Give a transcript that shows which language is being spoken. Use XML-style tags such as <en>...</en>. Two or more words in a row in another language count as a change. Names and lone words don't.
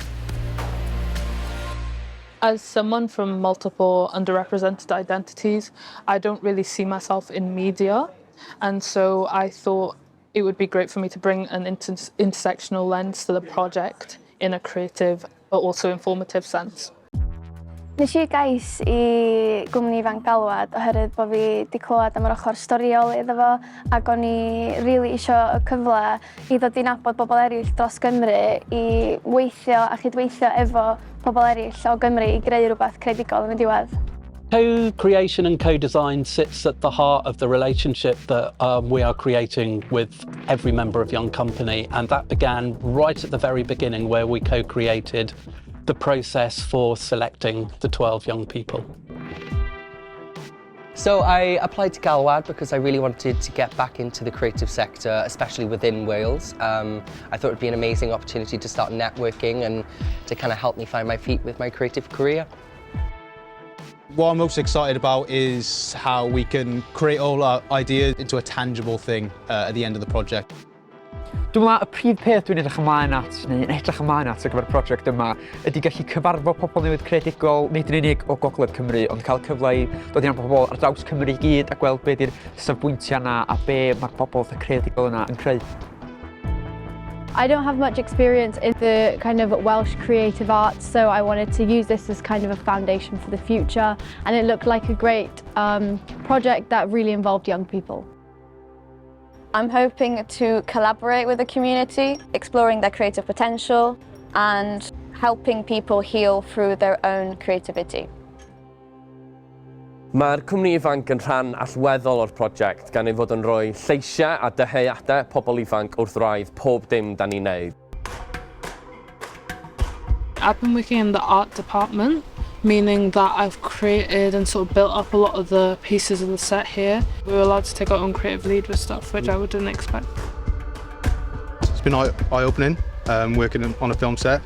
<en>As someone from multiple underrepresented identities, I don't really see myself in media, and so I thought it would be great for me to bring an intersectional lens to the project in a creative but also informative sense.</en> <cy>Nes I gais I gwmni ifanc Galwad oherwydd bod fi wedi clywed am yr ochr storiol iddo fo ac o'n I rili isio y cyfle I ddod I nabod bobl eraill dros Gymru I weithio a chydweithio efo pobl eraill o Gymru I greu rhywbeth creadigol yn y diwedd.</cy> <en>Co-creation and co-design sits at the heart of the relationship that we are creating with every member of Young Company, and that began right at the very beginning where we co-created the process for selecting the 12 young people. So I applied to GALWAD because I really wanted to get back into the creative sector, especially within Wales. I thought it would be an amazing opportunity to start networking and to kind of help me find my feet with my creative career. What I'm most excited about is how we can create all our ideas into a tangible thing at the end of the project.</en> <cy>Dwi'n meddwl y prif peth dwi'n edrych ymlaen at, neu yn edrych ymlaen at ar gyfer y prosiect yma, ydy gallu cyfarfod pobl newydd creadigol, nid yn unig o Gogledd Cymru, ond cael cyfle I dod i'n pobl ar draws Cymru I gyd a gweld be di'r safbwyntiau yna a be mae'r pobl creadigol yna yn creu.</cy> <en>I don't have much experience in the kind of Welsh creative arts, so I wanted to use this as kind of a foundation for the future, and it looked like a great project that really involved young people. I'm hoping to collaborate with the community, exploring their creative potential and helping people heal through their own creativity.</en> <cy>Mae'r cwmni ifanc yn rhan allweddol o'r prosiect gan ei fod yn rhoi lleisiau a deheuadau pobl ifanc wrth wraidd pob dim da ni'n neud.</cy> <en>I've been working in the art department, meaning that I've created and sort of built up a lot of the pieces of the set here. We were allowed to take our own creative lead with stuff, which I wouldn't expect. It's been eye-opening, working on a film set.</en>